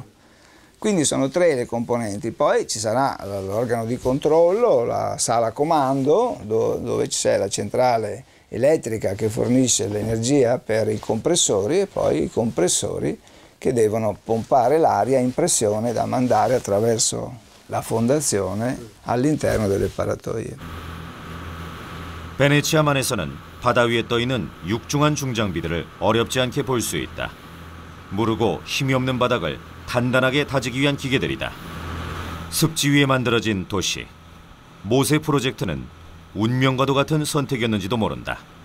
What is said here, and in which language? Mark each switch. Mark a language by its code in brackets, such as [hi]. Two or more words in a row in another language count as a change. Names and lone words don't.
[it] Quindi sono 3 le componenti, poi ci sarà l'organo di controllo, la sala comando dove c'è la centrale elettrica che fornisce l'energia per i compressori e poi i compressori che devono pompare l'aria in pressione da mandare attraverso la fondazione all'interno delle paratoie. [ko] 베네치아만에서는 바다 위에 떠있는 육중한 중장비들을 어렵지 않게 볼 수 있다. 무르고 힘이 없는 바닥을 단단하게 다지기 위한 기계들이다. 습지 위에 만들어진 도시. 모세 프로젝트는 운명과도 같은 선택이었는지도 모른다.